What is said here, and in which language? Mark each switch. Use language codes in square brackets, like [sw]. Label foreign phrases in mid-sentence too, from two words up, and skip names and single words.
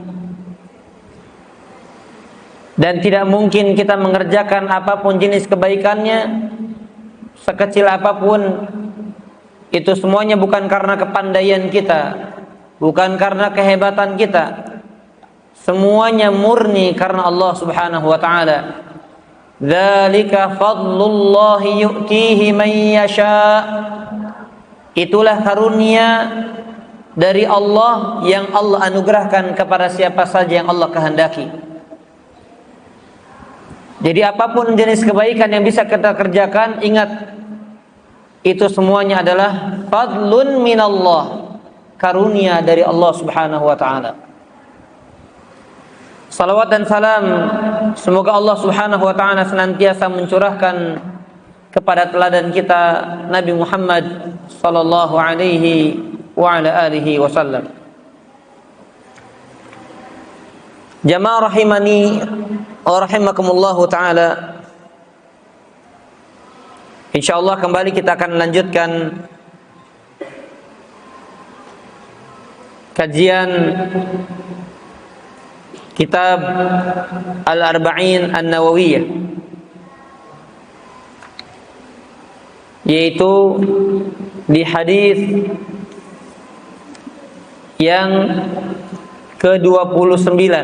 [id] Dan tidak mungkin kita mengerjakan apapun jenis kebaikannya, sekecil apapun, itu semuanya bukan karena kepandaian kita, bukan karena kehebatan kita. Semuanya murni karena Allah [ar] سبحانه وتعالى. ذلك فضل الله يؤتيه من يشاء'. [id] Itulah karunia dari Allah yang Allah anugerahkan kepada siapa saja yang Allah kehendaki. Jadi apapun jenis kebaikan yang bisa kita kerjakan, ingat itu semuanya adalah [ar] فضل من الله, [id] karunia dari Allah [ar] سبحانه وتعالى. [id] Salawat dan salam semoga Allah [ar] سبحانه وتعالى [id] senantiasa mencurahkan kepada teladan kita Nabi Muhammad [ar] صلى الله عليه وعلى آله وسلم. جماعة رحمني ورحمكم الله تعالى. [id] Insyaallah kembali kita akan lanjutkan kajian kitab Al-Arba'in An-Nawawiyah, yaitu di hadis yang ke-29.